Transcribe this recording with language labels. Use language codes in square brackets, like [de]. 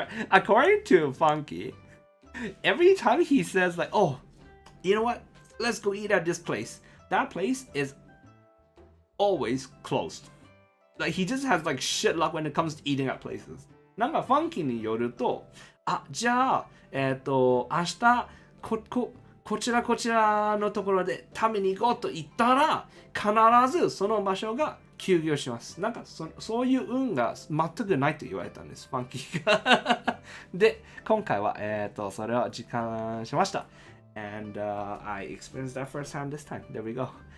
[en] According to Funky, every time he says like, oh, you know what? Let's go eat at this place.That place is always closed. Like he just has like shit luck when it comes to eating at places. [ja] なんかファンキーによると、じゃあ、明日こちらのところで食べに行こうと言ったら、必ずその場所が休業します。なんかそういう運が全くないと言われたんです、ファンキーが。で、今回は、それを実感しました。 [en] And I experienced that first time this time. There we go.